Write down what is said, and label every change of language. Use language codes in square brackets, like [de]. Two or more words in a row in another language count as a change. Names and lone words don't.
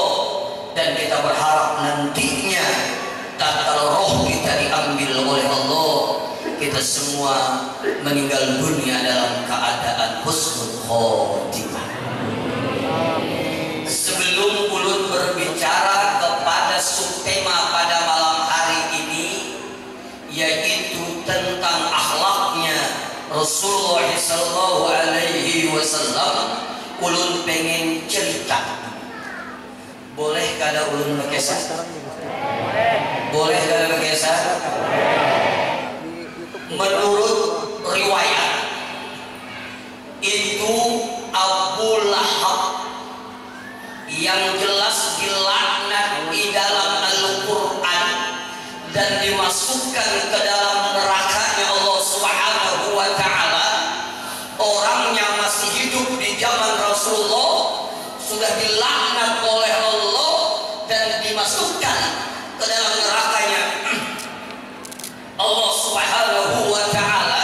[id] Dan kita berharap nantinya tatkala roh kita diambil oleh Allah, kita semua meninggal dunia dalam keadaan [ar] حسن الخاتمة. [id] Sebelum ulun berbicara kepada subtema pada malam hari ini, yaitu tentang akhlaknya Rasulullah [ar] صلى الله عليه وسلم, [bjn] ulun pengen cerita. Boleh kada ulun berkisah? Boleh kada berkisah? [id] Menurut riwayat itu Abu Lahab yang jelas dilaknat di dalam Al-Quran dan dimasukkan ke dalam nerakanya Allah [ar] سبحانه وتعالى, [id] orangnya masih hidup di zaman Rasulullah sudah dilaknat oleh Allah dan dimasukkan ke dalam nerakanya Allah [ar] سبحانه وتعالى.